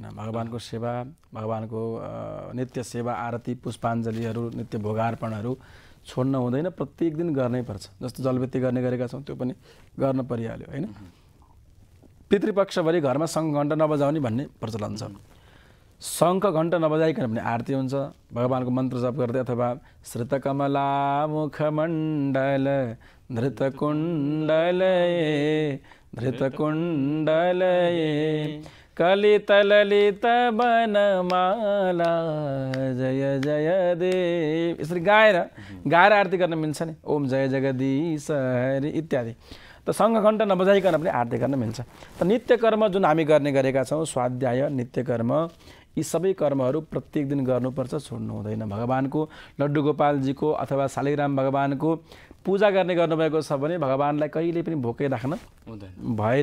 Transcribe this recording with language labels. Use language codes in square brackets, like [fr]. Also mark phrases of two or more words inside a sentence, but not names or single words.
[ne] भगवानको सेवा, भगवानको नित्य सेवा, आरती, पुष्पाञ्जलीहरू, नित्य भोगार्पणहरू छोड्न हुँदैन, प्रत्येक दिन गर्नै पर्छ। जस्तो जलबत्ती गर्ने गरेका छौँ त्यो पनि गर्न परिहाल्यो होइन। पितृपक्षभरि घरमा शङ्ख घण्ट नबजाउने भन्ने प्रचलन छ। शङ्ख घण्ट नबजाइकन पनि आरती हुन्छ, भगवानको मन्त्र जप गर्दै, अथवा [sa] श्रुतकमला मुखमण्डल धृतकुण्डलये कलितललित वनमाला जय जय देव, [ne] यसरी गाएर आरती गर्न मिल्छ नि। [hi] ओम जय जगदीश हरि इत्यादि। [ne] त शङ्ख घण्ट नबजाइकन पनि आरती गर्न मिल्छ। त नित्य कर्म जुन हामी गर्ने गरेका छौँ, स्वाध्याय, नित्य कर्म, यी सबै कर्महरू प्रत्येक दिन गर्नुपर्छ, छोड्नु हुँदैन। भगवानको लड्डु गोपालजीको अथवा शालिग्राम भगवानको पूजा गर्ने गर्नुभएको छ भने भगवानलाई कहिले पनि भोकै राख्न भएन।